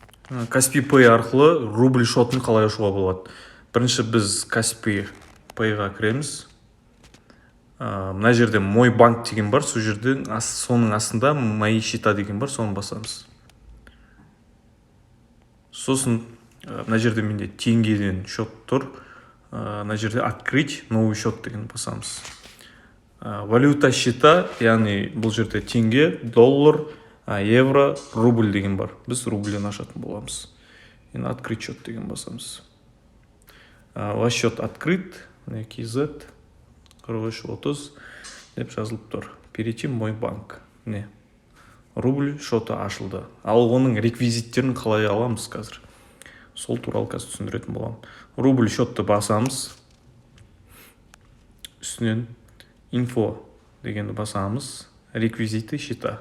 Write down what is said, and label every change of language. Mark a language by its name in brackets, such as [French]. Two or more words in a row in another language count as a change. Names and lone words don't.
[Kazakh] Каспи Pay арқылы рубль шотын қалай ашуға болады? Бірінші біз Каспи Payға кіреміз. Мына жерде [Russian] мой банк [Kazakh] деген бар, сол жерде соның астында [Russian] мои счета [Kazakh] деген бар, соны басамыз. Сосын мына жерде менде теңгеден счет тұр. Мына жерде [Russian] открыть новый счет [Kazakh] деген басамыз. [Russian] Валюта счета, [Kazakh] яғни бұл жерде теңге, доллар, евро, рубль деген бар. Біз рубльден ашатын боламыз. Енді [Russian] открыть счет [Kazakh] деген басамыз. [Russian] Ваш счет открыт, [Kazakh] KZ 4330 деп жазылып тұр. [Russian] Перейти в мой банк. Не. [Kazakh] Рубль шоты ашылды. Ал оның реквизиттерін қалай аламыз қазір? Сол туралы қазір түсіндіретін болам. Рубль шотты басамыз. Үстінен инфо дегенді басамыз. [Russian] Реквизиты счета.